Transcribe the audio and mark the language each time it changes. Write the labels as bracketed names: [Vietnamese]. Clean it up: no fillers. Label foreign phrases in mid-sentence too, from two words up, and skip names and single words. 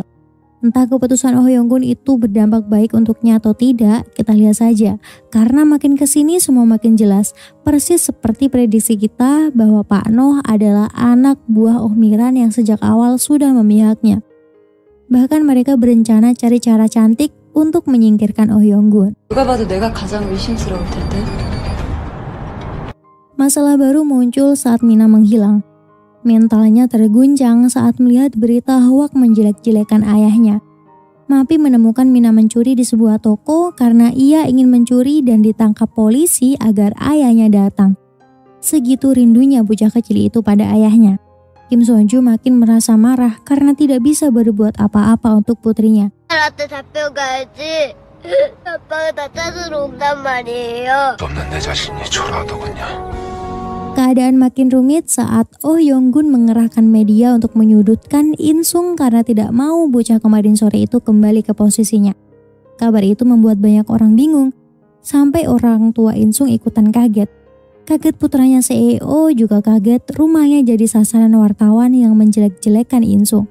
[Indonesian] Entah keputusan Oh Yong-gun itu berdampak baik untuknya atau tidak, kita lihat saja. Karena makin kesini semua makin jelas, persis seperti prediksi kita bahwa Pak Noh adalah anak buah Oh Miran yang sejak awal sudah memihaknya. Bahkan mereka berencana cari cara cantik untuk menyingkirkan Oh Yong-gun. [Korean] 누가 봐도 내가 가장 의심스러울 텐데. [Indonesian] Masalah baru muncul saat Mina menghilang. Mentalnya terguncang saat melihat berita hoak menjelek-jelekan ayahnya. Mapi menemukan Mina mencuri di sebuah toko karena ia ingin mencuri dan ditangkap polisi agar ayahnya datang. Segitu rindunya bocah kecil itu pada ayahnya. Kim Seon-ju makin merasa marah karena tidak bisa berbuat apa-apa untuk putrinya. [Korean] 나한테 잡혀가야지. 아빠가 나 찾으러 온단 말이에요. 없는 내 자신이 초라하더군요. [Indonesian] Keadaan makin rumit saat Oh Yong-gun mengerahkan media untuk menyudutkan Insung karena tidak mau bocah kemarin sore itu kembali ke posisinya. Kabar itu membuat banyak orang bingung, sampai orang tua Insung ikutan kaget. Kaget putranya CEO juga kaget rumahnya jadi sasaran wartawan yang menjelek-jelekan Insung.